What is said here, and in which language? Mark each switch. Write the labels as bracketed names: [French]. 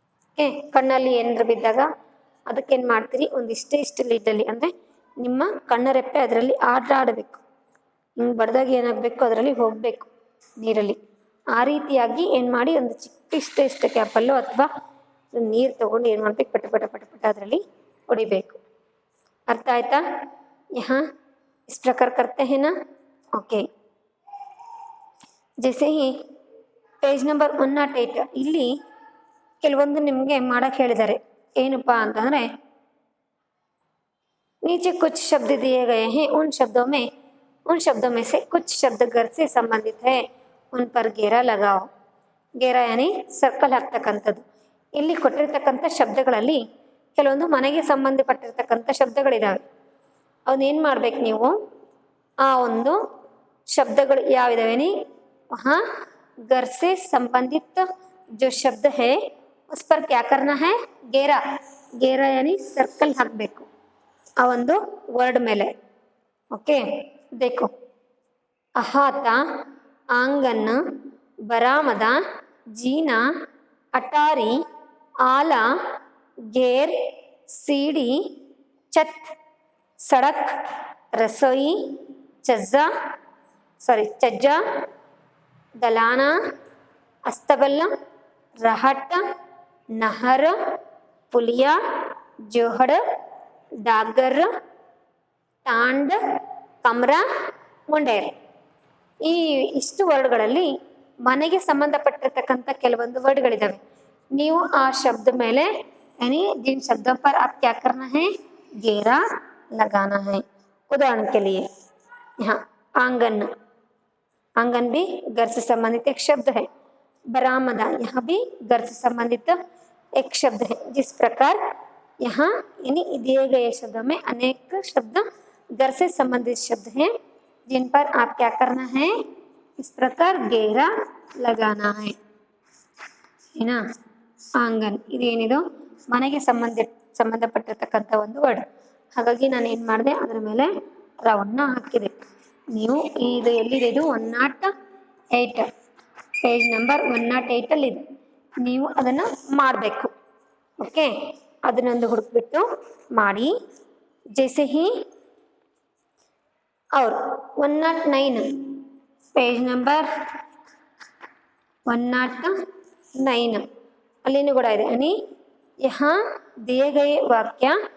[Kannada] Okay, ಕಣ್ಣಲ್ಲಿ ಏನಾದ್ರು ಬಿದ್ದಾಗ ಅದಕ್ಕೇನು ಮಾಡ್ತೀರಿ, ಇಷ್ಟು ಲೀಟಲ್ಲಿ ಅಂದರೆ ನಿಮ್ಮ ಕಣ್ಣರೆಪ್ಪೆ ಅದರಲ್ಲಿ ಆಡಬೇಕು. ಹಿಂಗೆ ಬಡ್ದಾಗ ಏನಾಗಬೇಕು, ಅದರಲ್ಲಿ ಹೋಗಬೇಕು ನೀರಲ್ಲಿ. ಆ ರೀತಿಯಾಗಿ ಏನು ಮಾಡಿ ಒಂದು ಚಿಕ್ಕ ಇಷ್ಟು ಕ್ಯಾಪಲ್ಲೋ ಅಥವಾ ನೀರು ತೊಗೊಂಡು ಏನು ಮಾಡಬೇಕು, ಪಟ ಪಟ ಪಟ ಪಟ ಅದರಲ್ಲಿ ಹೊಡಿಬೇಕು. अर्थ आयता? [Hindi] यहाँ इस प्रकार करते हैं ना. ओके, जैसे ही पेज नंबर 108 [Kannada] ಇಲ್ಲಿ ಕೆಲವೊಂದು ನಿಮಗೆ ಮಾಡಕ್ಕೆ ಹೇಳಿದ್ದಾರೆ. ಏನಪ್ಪಾ ಅಂತಂದ್ರೆ [Hindi] नीचे कुछ शब्द दिए गए हैं, उन शब्दों में से कुछ शब्द घर से संबंधित है, उन पर घेरा लगाओ. घेरा यानी [Kannada] ಸರ್ಕಲ್ ಹಾಕ್ತಕ್ಕಂಥದ್ದು. ಇಲ್ಲಿ ಕೊಟ್ಟಿರ್ತಕ್ಕಂಥ ಶಬ್ದಗಳಲ್ಲಿ ಕೆಲವೊಂದು ಮನೆಗೆ ಸಂಬಂಧಪಟ್ಟಿರ್ತಕ್ಕಂಥ ಶಬ್ದಗಳಿದ್ದಾವೆ. ಅವನ್ನೇನು ಮಾಡ್ಬೇಕು ನೀವು, ಆ ಒಂದು ಶಬ್ದಗಳು ಯಾವಿದಾವೆ [Hindi] वहाँ घर से संबंधित जो शब्द है उस पर क्या करना है, घेरा. घेरा यानी सर्कल [Kannada] ಹಾಕಬೇಕು ಆ ಒಂದು ವರ್ಡ್ ಮೇಲೆ. [Hindi] ओके, देखो अहाता, आंगन, बरामदा, जीना, अटारी, आला, घेर, सीढ़ी, छत, सड़क, रसोई, छज्जा, दलाना, अस्तबल, रहट, नहर, पुलिया, जोहड़, डागर, तांड, कमरा, ಮುಂಡೇರ್. [Kannada] ಈ ಇಷ್ಟು ವರ್ಡ್ಗಳಲ್ಲಿ ಮನೆಗೆ ಸಂಬಂಧಪಟ್ಟಿರ್ತಕ್ಕಂಥ ಕೆಲವೊಂದು ವರ್ಡ್ಗಳಿದ್ದಾವೆ. ನೀವು ಆ ಶಬ್ದ ಮೇಲೆ [Hindi] यानी जिन शब्दों पर आप क्या करना है, घेरा लगाना है. उदाहरण के लिए यहाँ आंगन, आंगन भी घर से संबंधित एक शब्द है. बरामदा, यहाँ भी घर से संबंधित एक शब्द है. जिस प्रकार यहाँ यानी दिए गए शब्दों में अनेक शब्द घर से संबंधित शब्द हैं, जिन पर आप क्या करना है, इस प्रकार घेरा लगाना है ना. [Kannada] आंगन ಇದೇನಿದು ಮನೆಗೆ ಸಂಬಂಧಪಟ್ಟಿರ್ತಕ್ಕಂಥ ಒಂದು ವರ್ಡ್. ಹಾಗಾಗಿ ನಾನು ಏನು ಮಾಡಿದೆ, ಅದರ ಮೇಲೆ ರೌಂಡ್ನ ಹಾಕಿದೆ. ನೀವು ಇದು ಎಲ್ಲಿದೆ, ಇದು 108 ಪೇಜ್ ನಂಬರ್ 108 ನೀವು ಅದನ್ನು ಮಾಡಬೇಕು. ಓಕೆ, ಅದನ್ನೊಂದು ಹುಡುಕ್ಬಿಟ್ಟು ಮಾಡಿ. [Hindi] ಜೈಸೆ ಹಿ और 109 पेज नंबर 109 अली यानी यहाँ दिए गए वाक्य